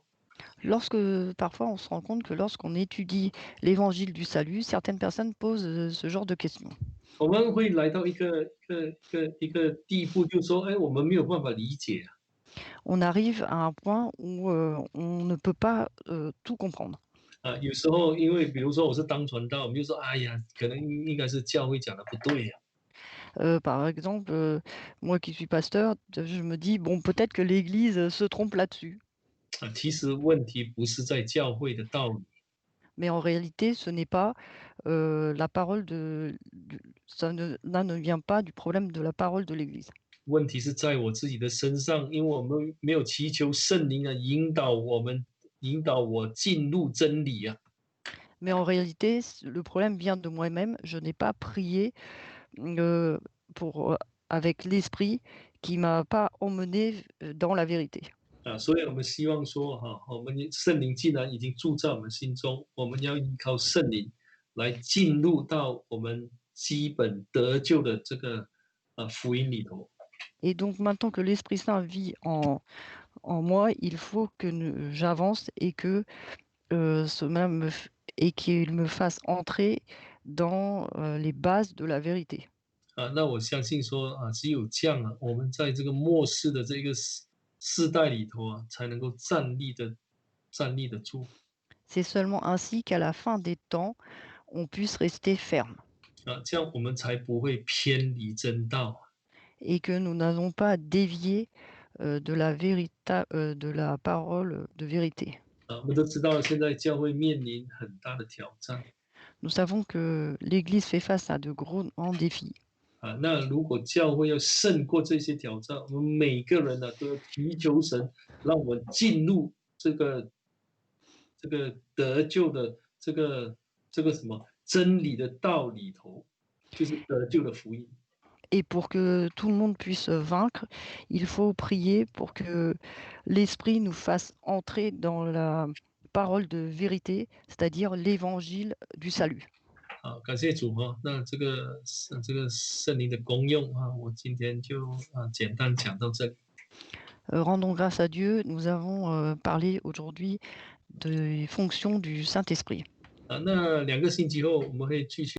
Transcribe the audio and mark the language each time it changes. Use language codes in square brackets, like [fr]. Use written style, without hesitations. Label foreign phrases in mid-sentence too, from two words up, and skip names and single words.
[fr] parfois on se rend compte que lorsqu'on étudie l'évangile du salut, certaines personnes posent ce genre de questions. [zh] 我们会来到一个地步，就是说，哎，我们没有办法理解。 [fr] On arrive à un point où on ne peut pas tout comprendre. [zh] 有时候因为比如说我是当传道，我们就说，哎呀，可能应该是教会讲的不对呀。 [fr] Par exemple, moi qui suis pasteur, je me dis, bon, peut-être que l'Église se trompe là-dessus. [zh] 其实问题不是在教会的道理。 [fr] Mais en réalité, ce n'est pas la parole ne vient pas du problème de la parole de l'Église. [zh] 问题是在我自己的身上，因为我们没有祈求圣灵引导我们，引导我进入真理啊。 [fr] Mais en réalité, le problème vient de moi-même. Je n'ai pas prié euh, pour, euh, avec l'esprit qui m'a pas emmené dans la vérité. [zh] 所以我们希望说，我们圣灵既然已经住在我们心中，我们要依靠圣灵来进入到我们基本得救的这个福音里头。 [fr] Et donc maintenant que l'Esprit Saint vit en moi, il faut que j'avance et que et qu'il me fasse entrer dans les bases de la vérité. [zh] 那我相信说，只有这样我们在这个末世的这个世代里头才能够站立得住。 [fr] C'est seulement ainsi qu'à la fin des temps, on puisse rester ferme [zh] 这样我们才不会偏离真道。 [fr] et que nous n'allons pas dévier de la parole de vérité. [zh] 我们都知道现在教会面临很大的挑战。 [fr] Nous savons que l'Église fait face à de grands défis. [zh] 那如果教会要胜过这些挑战，我们每个人呢、都要祈求神，让我们进入这个得救的这个什么真理的道里头，就是得救的福音。 [fr] Et pour que tout le monde puisse vaincre, il faut prier pour que l'Esprit nous fasse entrer dans la parole de vérité, c'est-à-dire l'évangile du salut. [zh] 好，感谢主哈。那这个圣灵的功用啊，我今天就简单讲到这里。 [fr] Rendons grâce à Dieu, nous avons parlé aujourd'hui des fonctions du Saint-Esprit. [zh] 那2个星期后我们会继续。